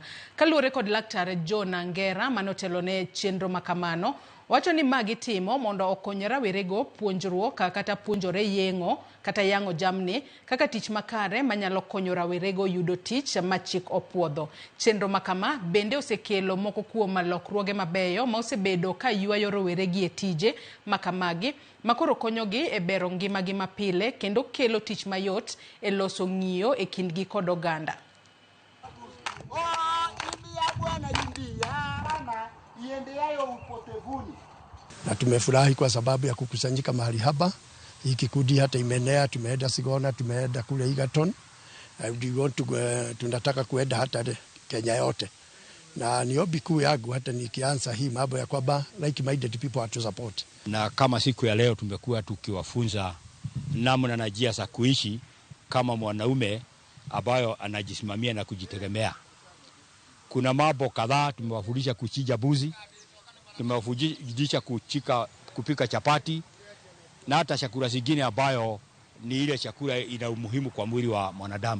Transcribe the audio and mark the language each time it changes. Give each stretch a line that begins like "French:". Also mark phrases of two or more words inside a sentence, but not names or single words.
Luo (Kenya and Tanzania): Kaluwore kod Laktar John Angera manotelo ne chenro makamano, wacho ni magi timo mondo okony rawerego puonjruok kata puonjore yengo kata yango jamni kaka tich makare manyalo konyo rawerego yudo tich machik opuodho. Chenro makama bende osekelo moko kuom lokruoge mabeyo ma osebedo ka yuayo raweregi e tije makamagi makoro konyogi e bero ngimagi mapile kendo kelo tich mayot e loso ng'iyo e kindgi kod oganda.
Swahili: Na tumefurahi kwa sababu ya kukusanyika mahali hapa. Hii kikundi hata imenea, tumeenda Sigona, tumeenda kule Egerton. Tunataka kuenda hata Kenya yote. Na ni ombi kuu yangu hata nikianza hii mambo ya kwamba
English: like-minded people are to support.
Swahili: Na kama siku ya leo tumekuwa tukiwafunza namna na njia za kuishi kama mwanaume ambayo anajisimamia na kujitegemea. Kuna mambo kadhaa tumewafundisha kuchinja mbuzi, tumewafundisha kupika chapati na hata chakula zingine ambayo ni ile chakula ina umuhimu kwa mwili wa mwanadamu.